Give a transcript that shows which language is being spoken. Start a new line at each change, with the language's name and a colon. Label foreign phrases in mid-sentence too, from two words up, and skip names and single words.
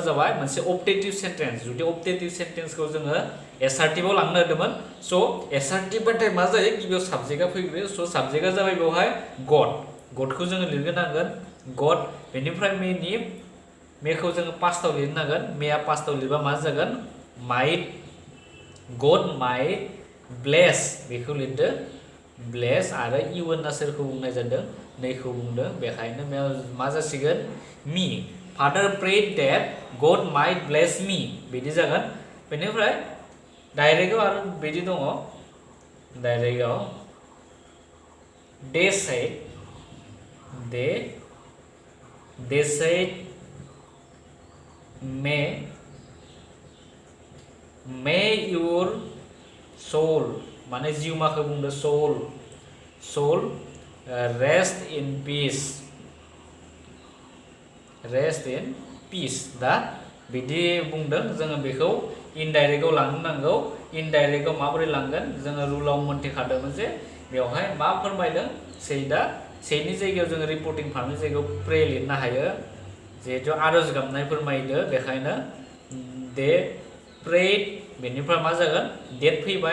Bodo: जाबाय मोनसे objective sentence जुदि objective sentence जोङो एसार्टिभआव लांनो होदोंमोन स' एसार्टिभ बाथाय मा जायो गिबियाव साबजेक्टआ फैग्रोयो स' साबजेक्टआ जाबाय बेवहाय गडखौ जोङो लिरग्रोनांगोन गड बेनिफ्राय मेखौ जोङो पास्टआव लिरनांगोन मेया पास्टआव लिरबा मा जागोन might God might bless बेखौ लिरदो ब्लेस आरो इउ होनना सोरखौ बुंनाय जादों नैखौ बुंदों बेखायनो मा जासिगोन my father prayed that God might bless me बिदि जागोन बेनिफ्राय डाइरेक्टआव आरो बिदि दङ डाइरेक्टआव दे said
English: may your soul
Bodo: माने जिउमाखौ बुंदो
English: soul rest in peace
Bodo: दा बिदि बुंदों जोङो बेखौ इनडाइरेक्टआव लांनो नांगौ इनडाइरेक्टआव माबोरै लांगोन जोङो रुलाव मोनथिखादोंमोन जे बेवहाय मा फोरमायदों सेनि जायगायाव जोङो रिपर्टिं भार्बनि जायगायाव प्रे लिरनो हायो जिहेथु आरज गाबनाय फोरमायदो बेखायनो they prayed बेनिफ्राय मा जागोन डेट फैबाय